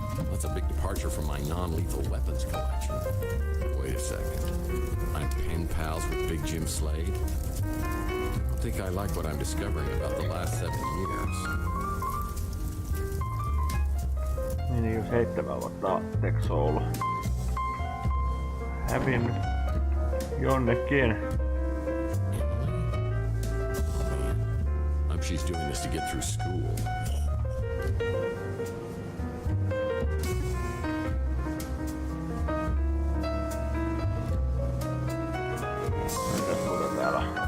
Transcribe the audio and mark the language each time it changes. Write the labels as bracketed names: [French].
[English] That's a big departure from my non-lethal weapons collection. Wait a second. I'm pen pals with Big Jim Slade? I don't think I like what I'm discovering about the last 7 years. [Finnish] Niin jo 7 vuotta Tex on ollut hävinnyt jonnekin. [English] Hope she's doing this to get through school. [Finnish] Mitäs muuta täällä?